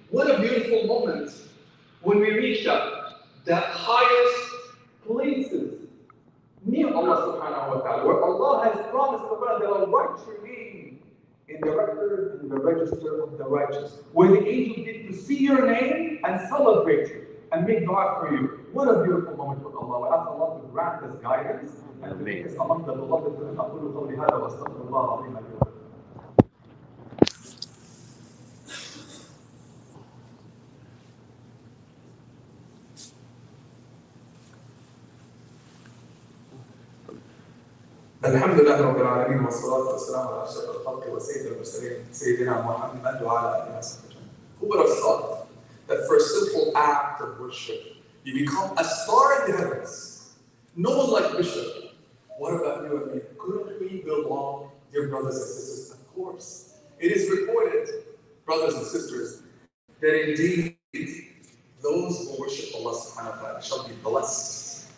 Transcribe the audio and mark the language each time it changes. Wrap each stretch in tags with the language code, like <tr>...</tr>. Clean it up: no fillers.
<en>What a beautiful moment when we reach that highest places near Allah</en> <ar>subhanahu wa ta'ala,</ar> <en>where Allah has promised the Quran that will write your name in the record, in the register of the righteous, where the angels get to see your name and celebrate you and make dua for you. What a beautiful moment with Allah. We ask Allah to grant us guidance and to make us among the beloved.</en> <ar>أقول قولي هذا وأستغفر الله العظيم لي ولكم. الحمد لله رب العالمين والصلاة والسلام على أشرف الخلق وسيد المرسلين سيدنا محمد وعلى آله وصحبه أجمعين.</ar> <en>Who would have thought that for a simple act of worship you become a star in the heavens? No one like Bishop. What about you and me? Couldn't we belong, dear brothers and sisters? Of course. It is reported, brothers and sisters, that indeed those who worship Allah</en> <ar>subhanahu wa ta'ala</ar> <en>shall be blessed.</en>